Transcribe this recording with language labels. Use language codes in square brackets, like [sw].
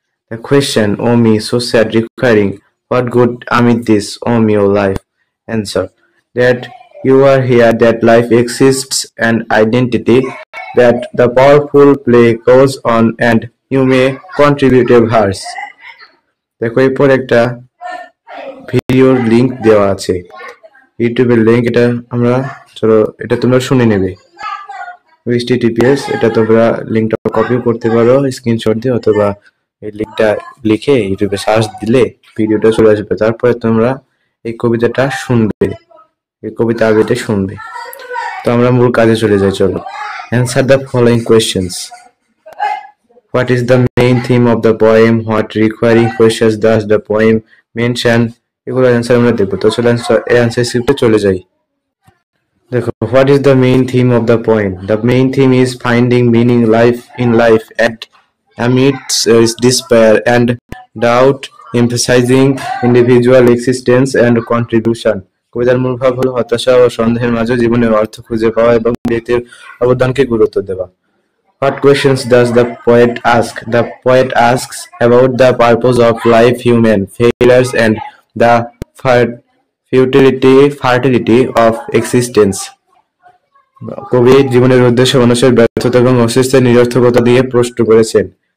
[en] The question, O me, so sad, requiring, what good amid this, O me, O life? Answer, that you are here, that life exists, and identity, that the powerful play goes on, and you may contribute a verse. [bn] দেখো, এরপর একটা ভিডিওর link দেওয়া আছে, ইউটিউবের link. এটা আমরা চলো এটা তোমরা শুনে নেবে। https, এটা তোমরা লিংকটা কপিও করতে পারো স্ক্রিনশট দিয়ে, অথবা এই লিংকটা লিখে ইউটিউবে সার্চ দিলে ভিডিওটা চলে আসবে। তারপরে তোমরা এই কবিতাটা শুনবে, এই কবিতা আবৃত্তি শুনবে। তো আমরা মূল কাজে চলে যাই, চলো। [en] Answer the following questions. What is the main theme of the poem? What requiring questions does the poem mention? [bn] এগুলো অ্যান্সার আমরা দেখবো। তো চলো অ্যান্সার স্ক্রিপ্টে চলে যাই। দেখো, [en] what is the main theme of the poem? The main theme is finding meaning in life and amidst despair and doubt, emphasizing individual existence and contribution. [bn] কবিতার মূল ভাব হলো হতাশা ও সন্দেহের মাঝে জীবনের অর্থ খুঁজে পাওয়া এবং ব্যক্তির অবদানকে গুরুত্ব দেওয়া। [en] What questions does the poet ask? The poet asks about the purpose of life, human failures, and the fertility of existence. [bn] কবি জীবনের উদ্দেশ্য, মানুষের ব্যর্থতা এবং অস্তিত্বের নিরর্থকতা দিয়ে প্রশ্ন করেছেন।